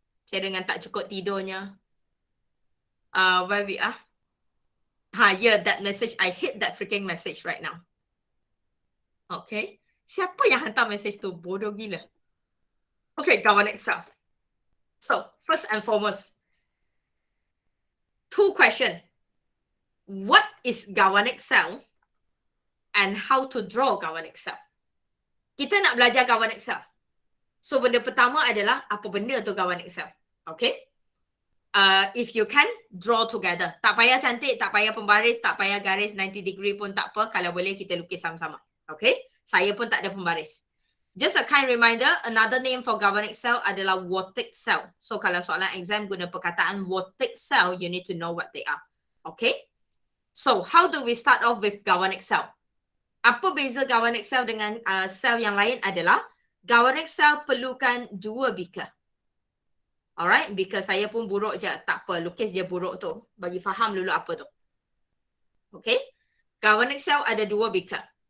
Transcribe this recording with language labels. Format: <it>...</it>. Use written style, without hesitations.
<ms>Saya dengan tak cukup tidurnya.</ms> <en>Where we are? Yeah, that message. I hate that freaking message right now.</en> <ms>Okay? Siapa yang hantar message tu? Bodoh gila. Okay, galvanic cell.</ms> <en>So, first and foremost, 2 questions. What is galvanic cell? And how to draw galvanic cell?</en> <ms>Kita nak belajar galvanic cell. So, benda pertama adalah apa benda tu galvanic cell. Okay?</ms> <en>If you can, draw together.</en> <ms>Tak payah cantik, tak payah pembaris, tak payah garis 90 degree pun tak apa. Kalau boleh, kita lukis sama-sama. Okay? Saya pun tak ada pembaris.</ms> <en>Just a kind reminder, another name for galvanic cell adalah Wottig cell.</en> <ms>So kalau soalan exam guna perkataan Wottig cell,</ms> <en>you need to know what they are.</en> <ms>Okay?</ms> <en>So how do we start off with galvanic cell?</en> <ms>Apa beza galvanic cell dengan sel yang lain adalah galvanic cell perlukan 2 beaker. Alright, beaker saya pun buruk je, tak apa, lukis je buruk tu. Bagi faham dulu apa tu. Okay? Galvanic cell ada 2 beaker.</ms>